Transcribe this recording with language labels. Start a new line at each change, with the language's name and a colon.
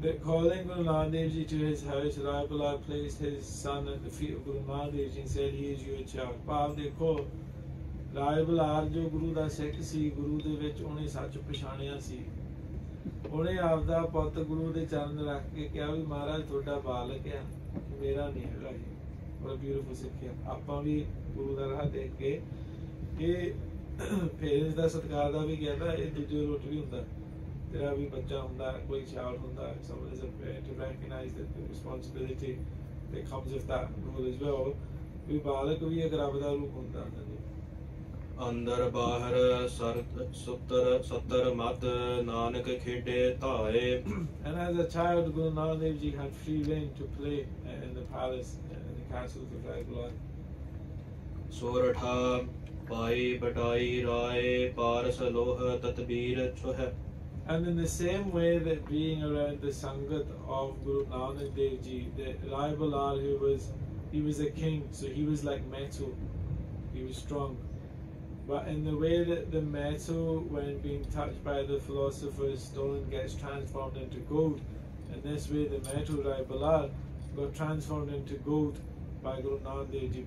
English: Calling Guru Nanak Dev Ji to his house, Rai Bala placed his son at the feet of Guru Nanak Dev Ji and said, "He is your child."
Punjabi: ਭਾਵ ਦੇਖੋ ਰਾਏ ਬਲਾਰ ਜੋ ਗੁਰੂ ਦਾ ਸਿੱਖ ਸੀ ਗੁਰੂ ਦੇ ਵਿੱਚ ਉਹਨੇ ਸੱਚ ਪਛਾਣਿਆ ਸੀ ਉਹਨੇ ਆਪਦਾ ਪੁੱਤ ਗੁਰੂ ਦੇ ਚਰਨ ਰੱਖ ਕੇ ਕਿਹਾ ਵੀ ਮਹਾਰਾਜ ਤੁਹਾਡਾ ਬਾਲਕ ਆ ਮੇਰਾ ਨਹੀਂ ਹੈਗਾ ਇਹ ਬੜਾ ਬਿਊਟੀਫੁਲ ਸਿੱਖਿਆ ਆਪਾਂ ਵੀ ਗੁਰੂ ਦਾ ਰਾਹ ਦੇਖ ਕੇ ਇਹ ਪੇਰੈਂਟਸ ਦਾ ਸਤਿਕਾਰ ਦਾ ਵੀ ਕਹਿੰਦਾ ਇਹ ਦੂਜੇ ਰੋਟ ਵੀ ਹੁੰਦਾ ਤੇਰਾ ਵੀ ਬੱਚਾ ਹੁੰਦਾ ਕੋਈ ਚਾਈਲਡ ਹੁੰਦਾ
English: someone is a parent to recognize that the responsibility that comes with that role as well
Punjabi: ਵੀ ਬਾਲਕ ਵੀ ਇੱਕ ਰੱਬ ਦਾ ਰੂਪ ਹੁੰਦਾ ਅੰਦਰ ਬਾਹਰ ਸੱਤਰ ਮਤ ਨਾਨਕ ਖੇਡੇ ਧਾਏ
English: And as a child Guru Nanak Dev Ji had free reign to play in the palace in the castles of Rai Bala.
Punjabi: ਸੋਰਠਾ Bhai ਬਟਾਈ Rai Paras Loh ਤਤਬੀਰ ਛੁਹ
English: And in the same way that being around the Sangat of Guru Nanak Dev Ji, the Rai Balal he was a king, so he was like metal, he was strong. But in the way that the metal, when being touched by the philosopher's stone, gets transformed into gold, in this way the metal Rai Balal got transformed into gold by Guru Nanak Dev Ji.